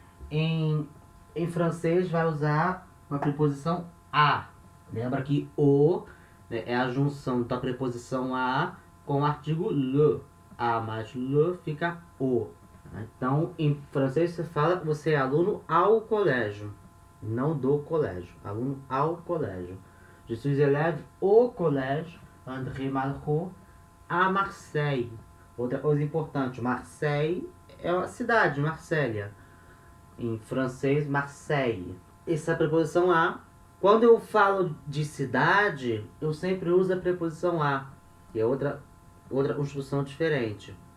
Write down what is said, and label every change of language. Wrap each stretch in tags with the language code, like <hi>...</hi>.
<pt>Em francês vai usar uma preposição a. Lembra que o, né, é a junção da preposição a com o artigo le. A mais le fica o. Então, em francês você fala que você é aluno ao colégio, não do colégio. Aluno ao colégio.</pt> <fr>Je suis élève au collège André Malraux à Marseille.</fr> <pt>Outra coisa importante, Marseille é uma cidade, Marsella. Em francês, Marseille. Essa preposição a. Quando eu falo de cidade, eu sempre uso a preposição a, que é outra construção diferente.</pt>